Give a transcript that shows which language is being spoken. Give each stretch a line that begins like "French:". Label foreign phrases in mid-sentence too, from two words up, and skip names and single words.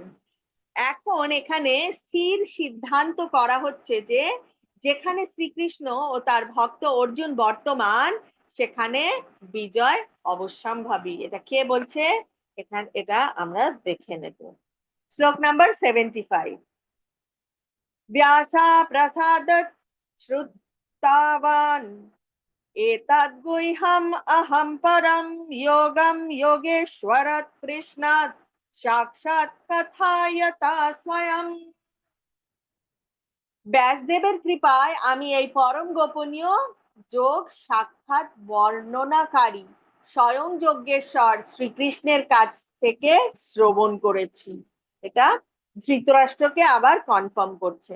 Bangla: এখন এখানে স্থির সিদ্ধান্ত করা হচ্ছে যে যেখানে শ্রীকৃষ্ণ ও তার ভক্ত অর্জুন বর্তমান সেখানে বিজয় অবশ্যম্ভাবী। এটা কে বলছে? এটা আমরা দেখে নেব। শ্লোক নাম্বার 75।
Sanskrit: ব্যাসা প্রসাদ শ্রুতাবান एतद्गुह्यम् अहं परं योगं योगेश्वरात् कृष्णात् साक्षात् कथायता स्वयं।
Bangla: ব্যাসদেবের কৃপায় আমি এই পরম গোপনীয় যোগ সাক্ষাৎ বর্ণনাকারী স্বয়ং যজ্ঞেশ্বর শ্রীকৃষ্ণের কাছ থেকে শ্রবণ করেছি। এটা ধৃতরাষ্ট্রকে আবার কনফার্ম করছেন।